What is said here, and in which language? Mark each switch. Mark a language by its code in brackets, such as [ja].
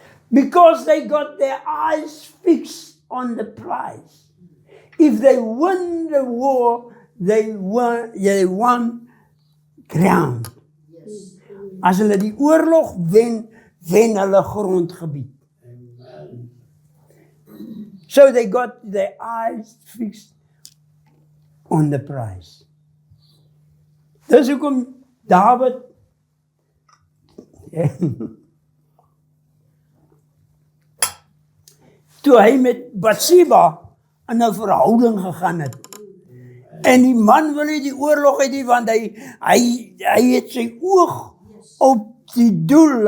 [en] Because they got their eyes fixed on the prize. If they win the war, they won ground. Yes. [af] As hulle die oorlog wen hulle grondgebied. [en] So they got their eyes fixed on the prize. [af] Dis hoekom Dawid toe hy met Bathsheba in 'n verhouding gegaan het. En die man wil nie die oorlog hê nie, want hy het sy oog op die doel.